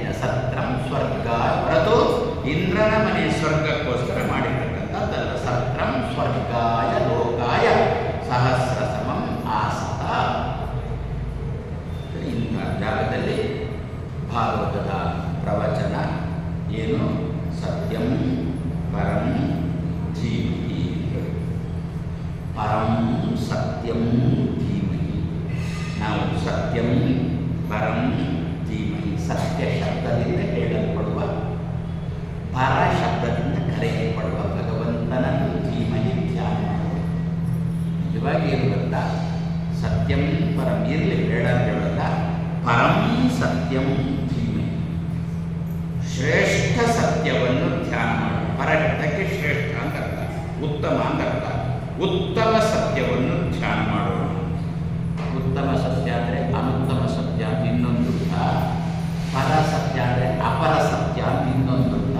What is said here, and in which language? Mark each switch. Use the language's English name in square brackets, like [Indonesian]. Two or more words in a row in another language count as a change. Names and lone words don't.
[Sanskrit] ಸತ್ರಂ ಸ್ವರ್ಗಾಯ [Kannada] ಹೊರತು ಇಂದ್ರನ ಮನೆ ಸ್ವರ್ಗಕ್ಕೋಸ್ಕರ ಮಾಡಿರ್ತಕ್ಕಂಥದ್ದಲ್ಲ. [Sanskrit] ಸತ್ರಂ ಸ್ವರ್ಗಾಯ ಲೋಕಾಯ ಸಹಸ್ರ ಸಮಂ ಆಸತ. [Kannada] ಇಂಥ ಜಾಗದಲ್ಲಿ ಭಾಗವತದ ಪ್ರವಚನ ಏನು? [Sanskrit] ಸತ್ಯಂ ಪರಂ ಧೀಮಹಿ. ಪರಂ ಸತ್ಯಂ ಧೀಮಹಿ. ನಾವು ಸತ್ಯಂ ಪರಂ ಧೀಮಹಿ, [Kannada] ಸತ್ಯ ಶಬ್ದದಿಂದ ಹೇಳಲ್ಪಡುವ, ಪರ ಶಬ್ದದಿಂದ ಕರೆಯಲ್ಪಡುವ ಭಗವಂತನನ್ನು ಧೀಮಹಿ ಧ್ಯಾನ ಮಾಡುವುದು. ನಿಜವಾಗಿ ಏನು ಗೊತ್ತಾ? [Sanskrit] ಸತ್ಯಂ ಪರಂ [Kannada] ಇರಲಿ, ಬೇಡ ಹೇಳಲ್ಲ. [Sanskrit] ಪರಂ ಸತ್ಯಂ ಧೀಮಹಿ, [Kannada] ಶ್ರೇಷ್ಠ ಸತ್ಯವನ್ನು ಧ್ಯಾನ ಮಾಡಿ. ಪರ ಶಬ್ದಕ್ಕೆ ಶ್ರೇಷ್ಠ ಅಂತ ಅರ್ಥ, ಉತ್ತಮ ಅಂತ ಅರ್ಥ. ಉತ್ತಮ ಸತ್ಯವನ್ನು ಧ್ಯಾನ ಮಾಡೋಣ. ಉತ್ತಮ ಸತ್ಯ ಅಂದರೆ ಅನುತ್ತಮ ಸತ್ಯ ಅಂತ ಇನ್ನೊಂದು ಅರ್ಥ. ಪರ ಸತ್ಯ ಅಂದರೆ ಅಪರ ಸತ್ಯ ಅಂತ ಇನ್ನೊಂದು ಅರ್ಥ.